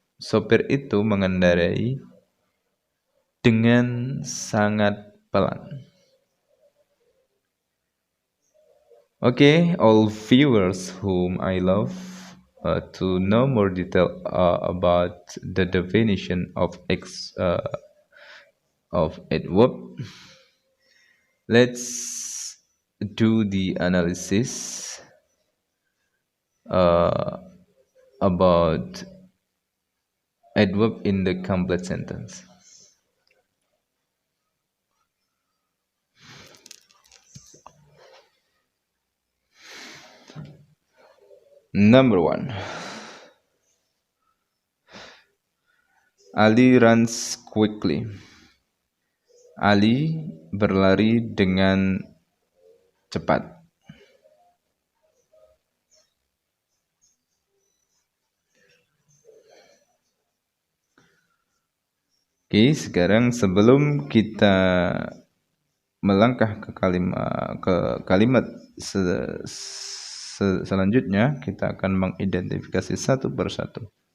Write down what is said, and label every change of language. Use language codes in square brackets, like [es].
[id] Sopir itu mengendarai dengan sangat pelan. [en] Okay, all viewers whom I love, to know more detail about the definition of adverb, let's do the analysis about adverb in the complete sentence. Number 1, Ali runs quickly. [id] Ali berlari dengan cepat. Oke, sekarang sebelum kita melangkah ke kalimat selanjutnya, kita akan mengidentifikasi satu persatu.